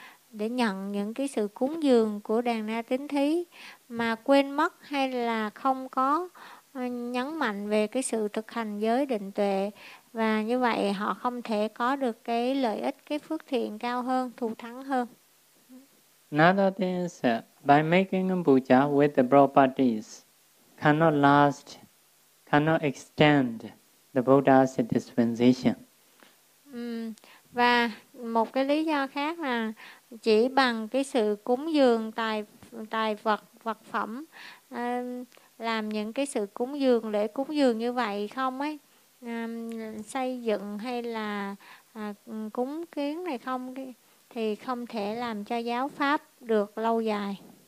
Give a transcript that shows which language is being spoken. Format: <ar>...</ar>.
<vi>để nhận những cái sự cúng dường của đàn na tín thí mà quên mất hay là không có nhấn mạnh về cái sự thực hành giới định tuệ, và như vậy họ không thể có được cái lợi ích, cái phước thiện cao hơn, thù thắng hơn.</vi> <en>Another thing is by making a puja with the properties cannot last, cannot extend the Buddha's dispensation.</en> <vi>Và một cái lý do khác là chỉ bằng cái sự cúng dường tài vật phẩm, làm những cái sự cúng dường, lễ cúng dường như vậy không ấy, xây dựng hay là cúng kiến này không, thì không thể làm cho giáo pháp được lâu dài.</vi>